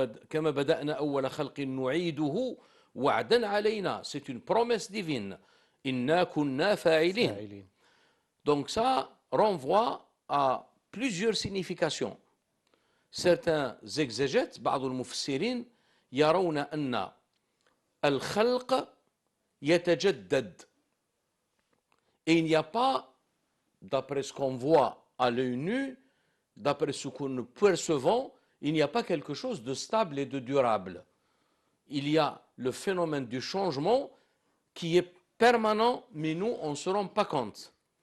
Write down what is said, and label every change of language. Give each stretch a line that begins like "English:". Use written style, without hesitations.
Arabic: كما بدأنا أول خلق نعيده وعدا علينا.
French: C'est une promesse divine.
Arabic: إنا كنا فاعلين.
French: Donc ça renvoie à plusieurs significations. Certains exégètes,
Arabic: بعض المفسرين يرون أن الخلق يتجدد.
French: Et il n'y a pas, d'après ce qu'on voit à l'œil nu, d'après ce que nous percevons, il n'y a pas quelque chose de stable et de durable. Il y a le phénomène du changement qui est permanent, mais nous, on ne se rend pas compte.